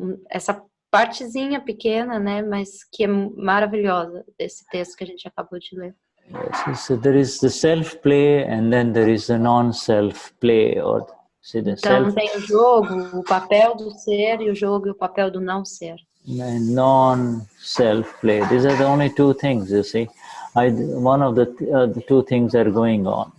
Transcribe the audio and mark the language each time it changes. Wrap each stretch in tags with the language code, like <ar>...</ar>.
<pt>Essa partezinha pequena, né, mas que é maravilhosa desse texto que a gente acabou de ler.</pt> <en>Yes, so there is the self-play and then there is the non-self-play, or see the</en> <pt>Então tem o jogo, o papel do ser e o jogo e o papel do não ser.</pt> <en>non-self-play. These are the only two things, you see. One of the two things are going on.</en>